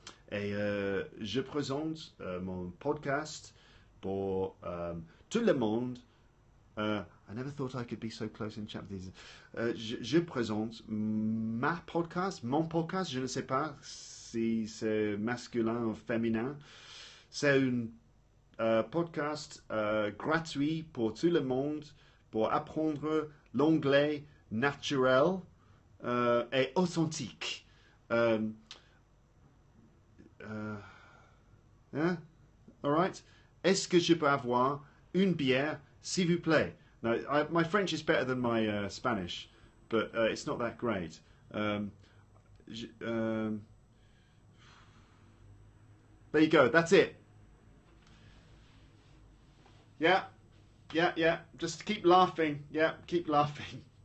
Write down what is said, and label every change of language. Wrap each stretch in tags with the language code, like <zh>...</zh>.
<fr>Et je présente mon podcast pour tout le monde</fr> <en>I never thought I could be so close in chapters.</en> <fr>Je présente ma podcast, mon podcast, je ne sais pas si c'est masculin ou féminin. C'est un podcast gratuit pour tout le monde pour apprendre l'anglais naturel et authentique.</fr> <en>Hein? All right.</en> <fr>Est-ce que je peux avoir une bière, s'il vous plaît?</fr> <en>Now, my French is better than my Spanish, but it's not that great. There you go. That's it. Yeah. Just keep laughing. Yeah, keep laughing.</en>